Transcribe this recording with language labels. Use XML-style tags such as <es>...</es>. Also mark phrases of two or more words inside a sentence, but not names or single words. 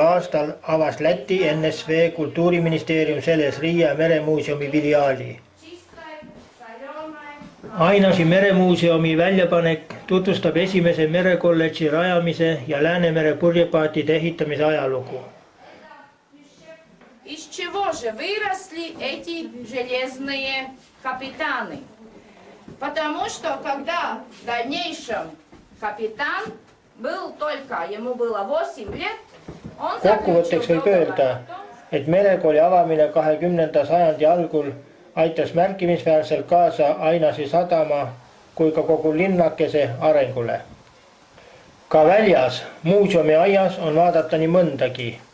<et>aastal avas Läti NSV Kultuuriministeerium selles Riia meremuuseumi filiaali. Ainasi meremuuseumi väljapanek tutvustab esimese merekolledži rajamise ja Läänemere purjepaatide ehitamise ajalugu.</et> <ru>Из чего же выросли эти железные капитаны? Потому что когда в дальнейшем капитан был только, ему было 8 лет, он</ru> <et>Kokkuvõtteks võib öelda, et merekooli avamine 20. sajandi algul aitas märkimisväärselt kaasa Ainasi sadama kui ka kogu linnakese arengule. Ka väljas, muuseumi aias on vaadata nii mõndagi.</et>